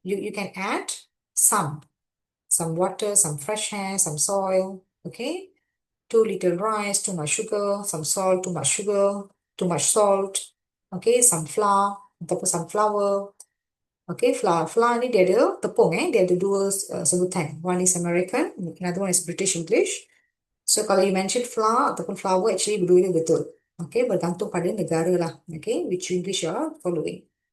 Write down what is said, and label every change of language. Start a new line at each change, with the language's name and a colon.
English: You can add some water, some fresh air, some soil, okay? Too little rice, too much sugar, some salt, too much sugar, too much salt, okay? Some flour
Malay: ataupun
English: some flour. Okay, flour.
Malay: Flour ni dia ada tepung dia ada dua sebutan.
English: One is American, another one is British English. So
Malay: kalau
English: you mention flour ataupun flour, actually
Malay: berdua betul.
English: Okay,
Malay: bergantung pada negara lah.
English: Okay, which English you are following.